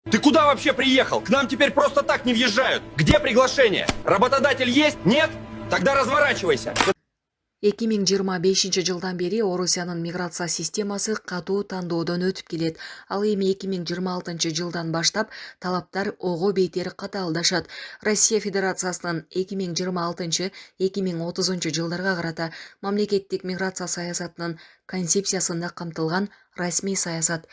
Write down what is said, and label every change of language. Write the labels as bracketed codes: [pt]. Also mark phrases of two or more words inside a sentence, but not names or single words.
[ru] Ты куда вообще приехал? К нам теперь просто так не въезжают. Где приглашение? Работодатель есть? Нет? Тогда разворачивайся. [ky] 2025 жылдан бери Орусиянын миграция системасы катуу тандоодон өтүп келет. Ал эми 2026 жылдан баштап талаптар ого бетер катаалдашат. Россия Федерациясынын 2026-2030 жылдарга карата мамлекеттик миграция саясатынын концепциясында камтылган расмий саясат.